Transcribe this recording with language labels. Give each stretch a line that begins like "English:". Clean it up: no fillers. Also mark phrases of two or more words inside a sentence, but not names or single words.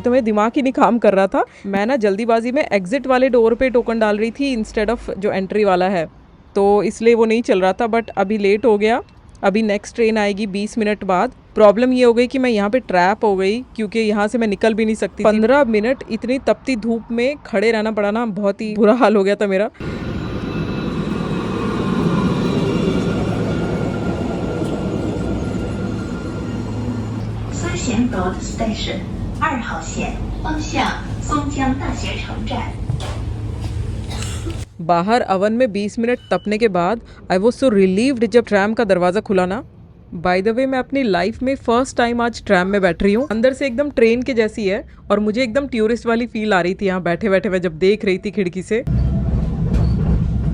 Hindi: तो मेरा दिमाग ही नहीं काम कर रहा था। मैं ना जल्दीबाजी में एग्जिट वाले डोर पे टोकन डाल रही थी
English: instead of
Hindi: जो एंट्री वाला है, तो इसलिए वो नहीं चल रहा था। बट अभी लेट हो गया, अभी
English: next train
Hindi: आएगी 20 मिनट बाद। प्रॉब्लम ये हो गई कि मैं यहाँ पे ट्रैप हो गई, क्योंकि यहाँ से मैं निकल भी नहीं सकती। 15 मिनट इतनी तपती धूप में खड़े रहना पड़ा ना, बहुत ही बुरा हाल हो गया था मेरा।
Chinese: Station 2号线方向松江大学城站।
Hindi: बाहर अवन में 20 मिनट तपने के बाद
English: I was so relieved
Hindi: जब ट्रैम का दरवाज़ा खुला ना।
English: by the way
Hindi: मैं अपनी लाइफ में
English: first time
Hindi: आज ट्रैम में बैठ रही हूँ। अंदर से एकदम ट्रेन के जैसी है और मुझे एकदम टूरिस्ट वाली फील आ रही थी यहाँ बैठे बैठे मैं जब देख रही थी खिड़की से।